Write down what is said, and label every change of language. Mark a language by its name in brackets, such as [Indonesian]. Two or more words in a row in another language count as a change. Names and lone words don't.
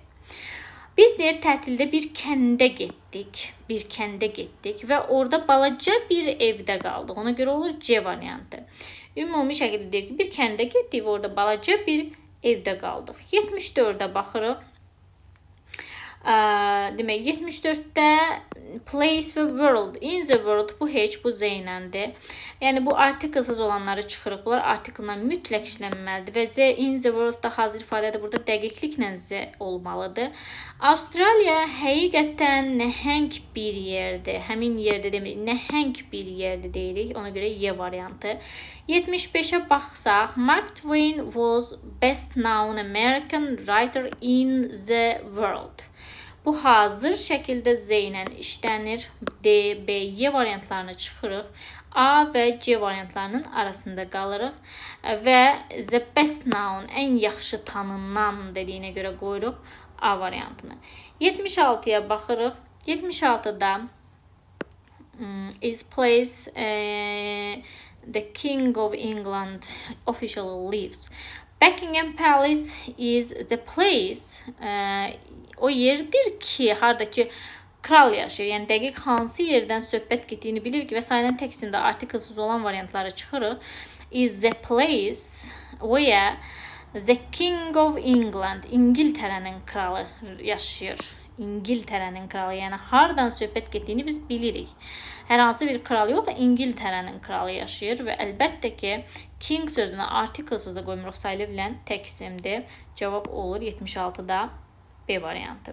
[Azerbaijani] Biz deyir tətildə bir kəndə getdik və orada balaca bir evdə qaldıq. Ona görə olur C variantı. Ümumi şəkildə deyir ki, bir kəndə getdik və orada balaca bir evdə qaldıq. 74-də baxırıq. Demək 74-də place və world, [English] in the world [Azerbaijani] bu heç bu Z iləndir. Yəni bu artiklsız olanları çıxırıq. Bunlar artiklla mütləq işlənməlidir və Z [English] in the world- [Azerbaijani] da hazır ifadədir. Burada dəqiqliklə Z olmalıdır. Avstraliya həqiqətən nəhəng bir yerdir. Həmin yerdə demək, nəhəng bir yerdir deyirik. Ona görə Y variantı. 75-ə baxsaq, [English] Mark Twain was best known American writer in the world. [Azerbaijani] Bu hazır şəkildə Z ilə işlənir. D, B, Y variantlarını çıxırıq. A və C variantlarının arasında qalırıq. [English] Və the best known, [Azerbaijani] ən yaxşı tanınan dediyinə görə qoyuruq A variantını. 76-ya baxırıq. [English] 76-da is place the King of England officially lives. Buckingham Palace is the place. [Azerbaijani] O yerdir ki, haradakı kral yaşayır. Yəni dəqiq hansı yerdən söhbət getdiyini bilirik və sayılan təksimdə artiklsız olan variantları çıxırıq. [English] Is the place where the King of England, [Azerbaijani] İngiltərənin kralı yaşayır. İngiltərənin kralı, yəni haradan söhbət getdiyini biz bilirik. Hər hansı bir kral yox, İngiltərənin kralı yaşayır və əlbəttə ki, King sözünü artiklsız da qoymuruq, sayıla bilən təksimdir. Cavab olur 76-da B variantı.